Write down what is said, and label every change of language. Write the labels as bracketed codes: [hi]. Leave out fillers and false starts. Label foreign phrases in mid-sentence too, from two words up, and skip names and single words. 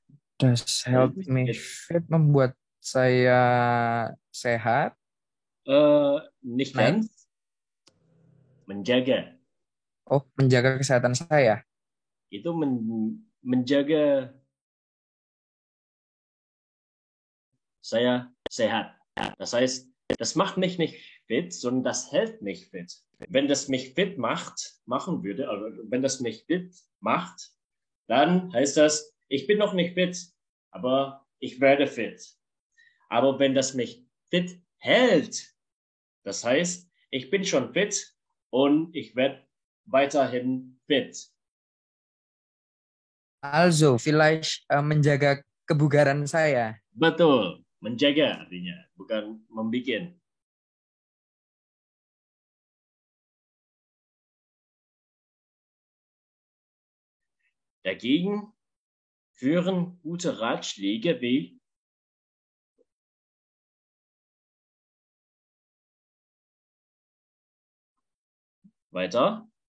[de] Das hält mich fit, [id] membuat saya sehat. [de] Nicht ganz. [id] Menjaga. Oh, menjaga kesehatan saya. Itu menjaga saya sehat. [de] Das heißt, das macht mich nicht fit, sondern das hält mich fit. Wenn das mich fit machen würde, also wenn das mich fit macht, dann heißt das, ich bin noch nicht fit, aber ich werde fit. Aber wenn das mich fit hält, das heißt, ich bin schon fit und ich werde weiterhin fit. Also, vielleicht [id] menjaga kebugaran saya. Betul, menjaga artinya, bukan membikin. [de] Dagegen führen gute Ratschläge wie weiter.